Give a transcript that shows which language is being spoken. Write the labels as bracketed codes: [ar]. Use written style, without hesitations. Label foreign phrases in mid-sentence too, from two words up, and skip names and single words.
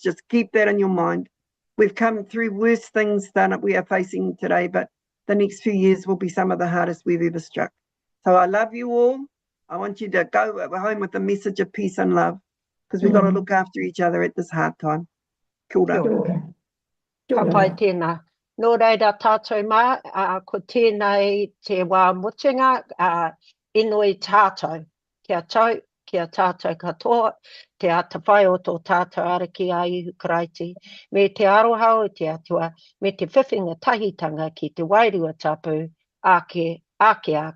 [en] Just keep that in your mind. We've come through worse things than we are facing today, but the next few years will be some of the hardest we've ever struck. So I love you all. I want you to go home with a message of peace and love, because we've got to look after each other at this hard time. [mi] Kia ora. Ka pai tēnā. Nō reira tātou mā, ko tēnei te wā mutinga, inoi tātou. Kia tātou katoa, te atawhai o tō tātou ariki a ihu karaiti, me te aroha o te atua, me te whiwhinga tahitanga ki te wairua tapu, ake, āmeri.